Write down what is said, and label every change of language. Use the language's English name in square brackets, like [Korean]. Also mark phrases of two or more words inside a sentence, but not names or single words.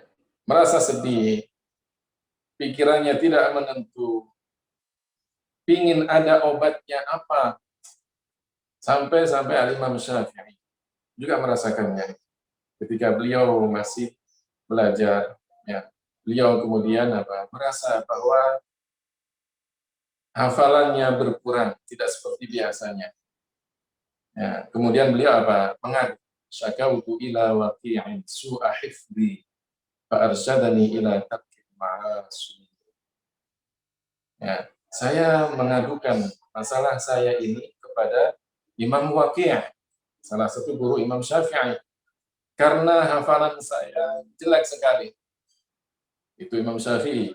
[Indonesian] Merasa sedih, pikirannya tidak menentu, pingin ada obatnya apa, sampai Al-Imam Syafi'i juga merasakannya. Ketika beliau masih belajar, ya, beliau kemudian merasa bahwa hafalannya berkurang, tidak seperti biasanya. Ya, kemudian beliau mengadu, [Arabic] شكوت إلى وكيع سوء حفظي فأرشدني إلى ترك المعاصي. [Indonesian] Ya, saya mengadukan masalah saya ini kepada Imam Waqi', salah satu guru Imam Syafi'i, karena hafalan saya jelek sekali. Itu Imam Syafi'i.